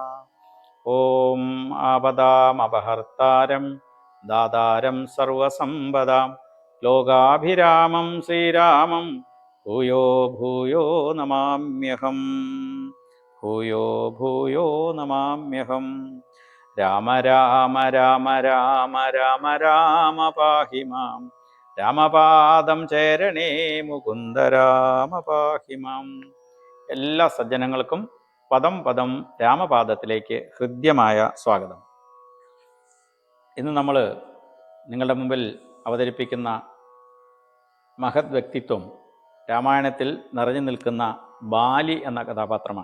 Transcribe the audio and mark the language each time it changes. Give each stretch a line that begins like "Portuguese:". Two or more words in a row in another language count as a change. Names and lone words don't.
Sanskrit: ओम आपदामपहर्तारं दातारं सर्वसंपदां लोकाभिरामं श्रीरामं भूयो भूयो नमाम्यहं। भूयो भूयो नमाम्यहं।
Malayalam: രാമ രാമ രാമ രാമ രാമ രാമ പാഹി മാം രാമപാദം ചേരണേ മുകുന്ദ രാമ പാഹി മാം. എല്ലാ സജ്ജനങ്ങൾക്കും പദം പദം രാമപാദത്തിലേക്ക് ഹൃദ്യമായ സ്വാഗതം. ഇന്ന് നമ്മൾ നിങ്ങളുടെ മുമ്പിൽ അവതരിപ്പിക്കുന്ന മഹത് വ്യക്തിത്വം രാമായണത്തിൽ നിറഞ്ഞു നിൽക്കുന്ന ബാലി എന്ന കഥാപാത്രമാണ്.